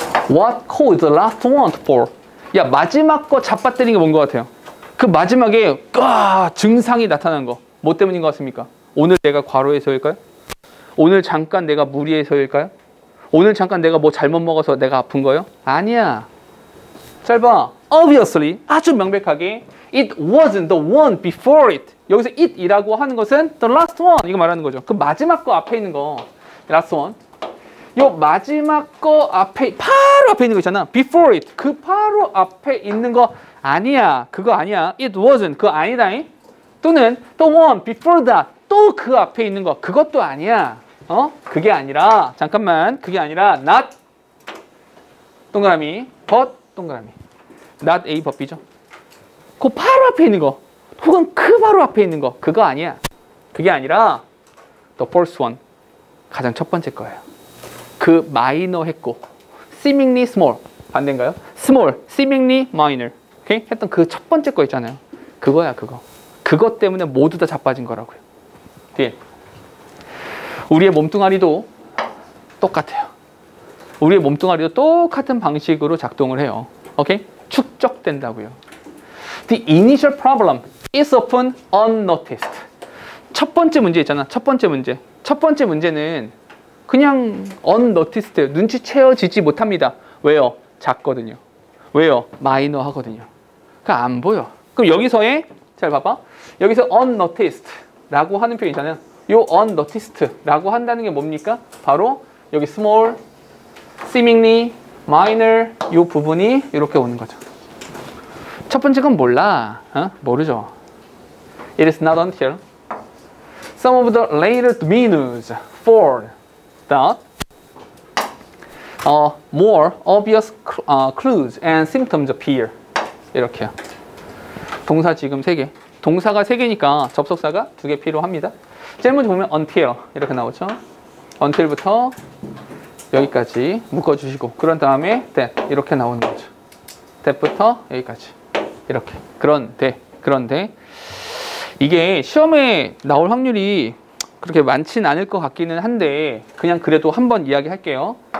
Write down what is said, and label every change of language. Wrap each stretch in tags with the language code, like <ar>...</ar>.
<en>What caused the last one to fall?</en> <ko>야, 마지막 거 잡아뜨리는 게 뭔 것 같아요? 그 마지막에 증상이 나타난 거. 뭐 때문인 것 같습니까? 오늘 내가 과로해서일까요? 오늘 잠깐 내가 무리해서일까요? 오늘 잠깐 내가 뭐 잘못 먹어서 내가 아픈 거예요? 아니야. 잘 봐.</ko> <en>Obviously,</en> <ko>아주 명백하게</ko> <en>It wasn't the one before it.</en> <ko>여기서 it이라고 하는 것은</ko> <en>the last one</en> <ko>이거 말하는 거죠. 그 마지막 거 앞에 있는 거</ko> <en>last one.</en> <ko>요 마지막 거 앞에 바로 앞에 있는 거 있잖아.</ko> <en>before it.</en> <ko>그 바로 앞에 있는 거 아니야. 그거 아니야.</ko> <en>It wasn't.</en> <ko>그거 아니다잉. 또는</ko> <en>the one before that.</en> <ko>또 그 앞에 있는 거 그것도 아니야. 그게 아니라 잠깐만 그게 아니라 not 동그라미 but 동그라미</ko> <en>not A but B</en> <ko>죠. 그 바로 앞에 있는 거 혹은 그 바로 앞에 있는 거 그거 아니야. 그게 아니라</ko> <en>the first one</en> <ko>가장 첫 번째 거예요. 그 마이너 했고</ko> <en>seemingly small</en> <ko>반대인가요?</ko> <en>small, seemingly minor</en> <ko>오케이? 했던 그 첫 번째 거 있잖아요. 그거야 그거. 그것 때문에 모두 다 자빠진 거라고요. 뒤에 우리의 몸뚱아리도 똑같아요. 우리의 몸뚱아리도 똑같은 방식으로 작동을 해요. 오케이? 축적된다고요.</ko> <en>The initial problem is often unnoticed.</en> <ko>첫 번째 문제 있잖아. 첫 번째 문제. 첫 번째 문제는 그냥 unnoticed, 눈치채어지지 못합니다. 왜요? 작거든요. 왜요? 마이너 하거든요. 그러니까 안 보여. 그럼 여기서의 잘 봐봐. 여기서 unnoticed 라고 하는 표현 있잖아요. 요 unnoticed 라고 한다는 게 뭡니까? 바로 여기</ko> <en>small, seemingly, minor</en> <ko>요 부분이 이렇게 오는 거죠. 첫 번째 건 몰라. 모르죠.</ko> <en>It is not until some of the later news for that more obvious clues and symptoms appear.</en> <ko>이렇게요. 동사 지금 3개. 동사가 3개니까 접속사가 2개 필요합니다. 제일 먼저 보면 until 이렇게 나오죠. until부터 여기까지 묶어주시고 그런 다음에 that 이렇게 나오는 거죠. that부터 여기까지 이렇게. 그런데 이게 시험에 나올 확률이 그렇게 많진 않을 것 같기는 한데 그냥 그래도 한번 이야기할게요.</ko>